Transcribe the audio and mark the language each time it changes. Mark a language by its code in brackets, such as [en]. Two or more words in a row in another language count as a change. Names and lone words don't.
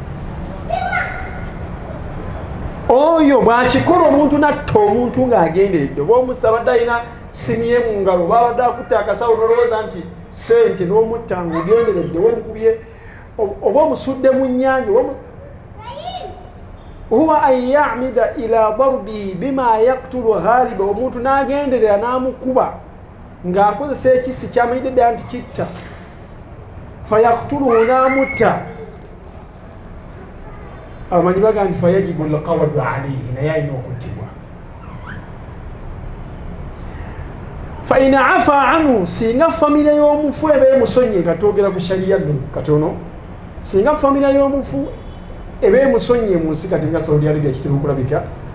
[lg] oyo bw'akikola omuntu natta omuntu ng'agenderedde oba omusabadde alina simu ye mu ngalo babadde akutta akasawo n'olowooza nti sente n'omutta ng'ogenderedde omukubye oba omusudde mu nnyanja [ar] هو أن يعمد إلى ضرب بما يقتل غالبا [lg] omuntu n'agenderera n'amukuba ng'akozesa ekisi kyamanyidde ddala nti kitta fayaqtuluhu n'amutta abamanyi baga nti [ar] فيجب القود عليه [lg] naye alina okuttibwa [ar] فإن عفا عنه [lg] singa famire y'omufu eba emusonye katwogera ku shariya nno katono singa famire y'omufu eba emusonye mu nsi kati nga Saudi Arabia kitera okulabika